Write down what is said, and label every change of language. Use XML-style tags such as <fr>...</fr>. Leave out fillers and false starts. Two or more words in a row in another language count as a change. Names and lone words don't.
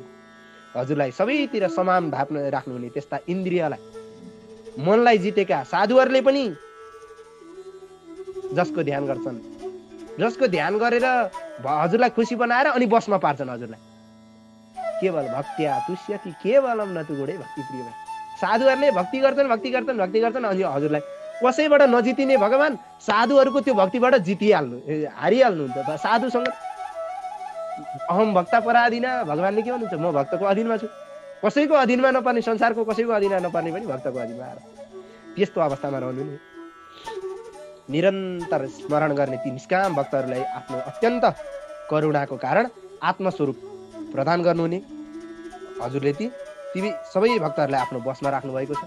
<ne>हजुरलाई सबैतिर समान भाव राख्नुहुने त्यस्ता इन्द्रियलाई मनलाई जितेका साधुहरूले पनि जसको ध्यान गर्छन्, जसको ध्यान गरेर हजुरलाई खुसी बनाएर अनि बसमा पार्छन् हजुरलाई।</ne> <sa>केवल भक्त्या तुष्यति केवलम न तुगुडे भक्ति प्रिय।</sa> <ne>साधुहरूले भक्ति गर्छन् अनि हजुरलाई कसैबाट नजितिने भगवान साधुहरूको त्यो भक्तिबाट हारिहाल्नुहुन्छ। साधुसँग</ne> <sa>अहम भक्ता पराधीना</sa> <ne>भगवानले के भन्नुहुन्छ? म भक्तको अधीनमा छु। कसैको अधीनमा नपर्ने, संसारको कसैको अधीनमा नपर्ने पनि भक्तको अधीनमा आएर त्यस्तो अवस्थामा रहनु नि। निरन्तर स्मरण गर्ने ती निष्काम भक्तहरूलाई आफ्नो अत्यन्त करुणाको कारण आत्मस्वरूप प्रदान गर्नुहुने हजुरले ती सबै भक्तहरूलाई आफ्नो बसमा राख्नु भएको छ।</ne>